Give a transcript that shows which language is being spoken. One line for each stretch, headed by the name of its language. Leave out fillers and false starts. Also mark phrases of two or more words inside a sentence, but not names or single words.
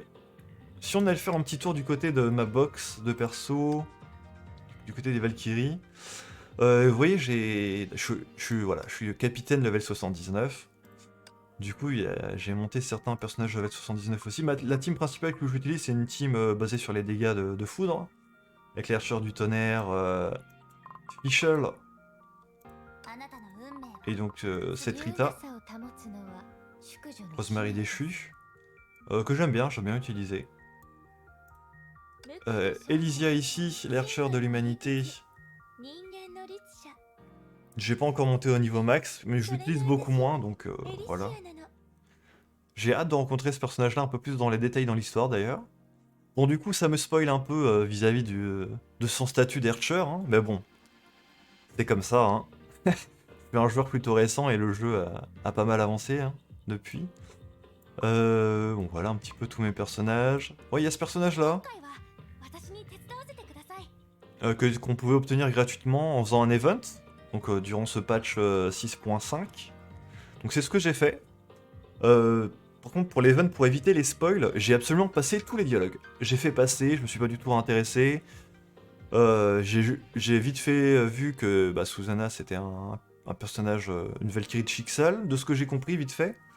French: Si on allait faire un petit tour du côté de ma box de perso, du côté des Valkyries, vous voyez, je suis capitaine level 79. Du coup, j'ai monté certains personnages avec 79 aussi. La team principale que j'utilise, c'est une team basée sur les dégâts de foudre. Avec les archers du tonnerre, Fischl,
Japanese: あなたの運命は
French: et donc
Japanese: 自
French: cette
Japanese: 由
French: Rita,
Japanese: さを保つのは淑女の
French: Rosemary
Japanese: 使命です
French: déchue, que j'aime bien utiliser.
Japanese: ルカの象徴
French: Elysia ici, l'archer de l'humanité.
Japanese: 人間の律者
French: J'ai pas encore monté au niveau max, mais je
Japanese: それが
French: l'utilise beaucoup
Japanese: 私
French: moins, donc
Japanese: エリシ
French: voilà.
Japanese: アなの
French: J'ai hâte de rencontrer ce personnage-là un peu plus dans les détails dans l'histoire d'ailleurs. Bon, du coup, ça me spoil un peu vis-à-vis de son statut d'archer, hein, mais bon, c'est comme ça. Hein. Je suis un joueur plutôt récent et le jeu a pas mal avancé hein, depuis. Bon, voilà un petit peu tous mes personnages. Ouais, il y a ce personnage-là
Japanese: 今回は私に手伝わせてください
French: qu'on pouvait obtenir gratuitement en faisant un event, donc durant ce patch 6.5. Donc c'est ce que j'ai fait. Par contre, pour l'event, pour éviter les spoils, j'ai absolument passé tous les dialogues. J'ai fait passer, je me suis pas du tout intéressé. J'ai vite fait vu que bah, Susanna c'était un personnage, une Valkyrie de Chixal, de ce que j'ai compris vite fait.